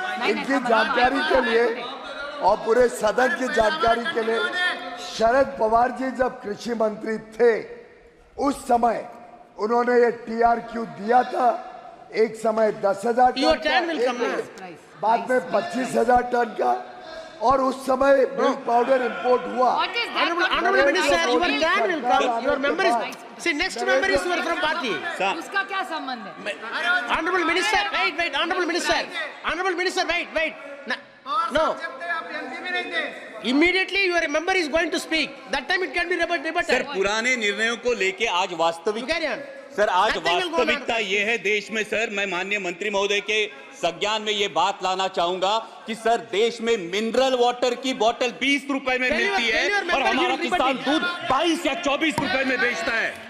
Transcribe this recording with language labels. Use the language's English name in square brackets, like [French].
[Hindi] इनकी जानकारी के लिए और पूरे सदन की जानकारी के लिए, शरद पवार जी जब कृषि मंत्री थे उस समय उन्होंने ये टीआरक्यू दिया था। एक समय 10,000 टन का, बाद में 25,000 टन का, और उस समय मिल्क पाउडर इंपोर्ट हुआ। [English] Honorable Minister, your can will come. Your member is, see, next member is from party. [Hindi] उसका क्या संबंध है? [English] Honorable Minister, wait. Honorable Minister, wait. No. Immediately your member is going to speak. That time it can be rebutted. [Hindi] Sir, पुराने निर्णयों को लेके आज वास्तविक, [English] You carry on. [Hindi] सर आज वास्तविकता ये है देश में। सर, मैं माननीय मंत्री महोदय के संज्ञान में ये बात लाना चाहूंगा कि सर, देश में मिनरल वाटर की बोतल 20 रुपए में मिलती है और हमारा किसान दूध 22 या 24 रुपए में बेचता है।